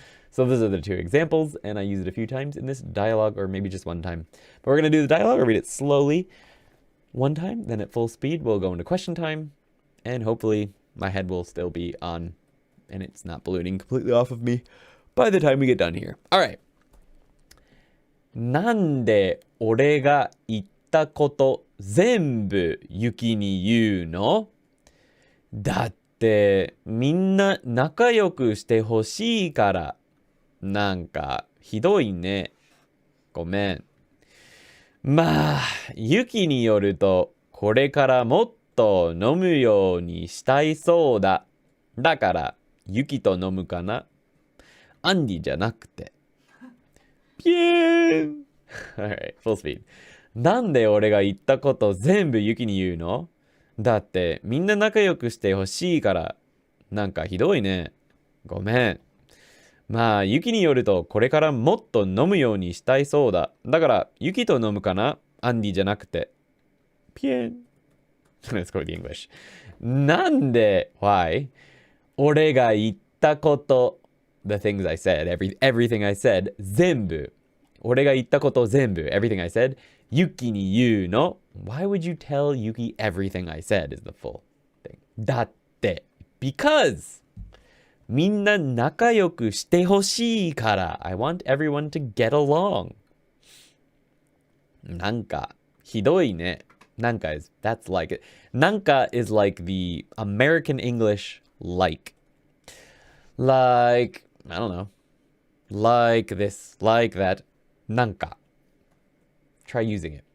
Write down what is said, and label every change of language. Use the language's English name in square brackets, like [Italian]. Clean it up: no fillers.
[English] So those are the 2 examples, and I use it a few times in this dialogue, or maybe just one time. But we're going to do the dialogue. I'll read it slowly one time, then at full speed we'll go into question time, and hopefully my head will still be on and it's not ballooning completely off of me by the time we get done here. All right. [Japanese] なんで俺が言ったこと全部ユキに言うの？だってみんな仲良くしてほしいから。なんかひどいね。ごめん。まあ、ユキによるとこれからもっと飲むようにしたいそうだ。だからユキと飲むかな？アンディじゃなくて。ピエーン [English] Alright, full speed. [Japanese] なんで俺が言ったこと全部ユキに言うの？だってみんな仲良くしてほしいから。なんかひどいね。ごめん。まあ、ユキによるとこれからもっと飲むようにしたいそうだ。だからユキと飲むかな？アンディじゃなくて。ピエン [English] Let's go with the English. なんで Why? [Japanese] 俺が言ったこと [English] The things I said, everything I said, [Japanese] 全部。俺が言ったこと全部 [English] everything I said, [Japanese] ユキに言うの [English] Why would you tell Yuki everything I said is the full thing. [Japanese] だって [English] Because [Japanese] みんな仲良くしてほしいから [English] I want everyone to get along. [Japanese] なんかひどいね。 [English] なんか that's like it. なんか is like the American English like. Like, I don't know. Like this, like that. Nanka. Try using it.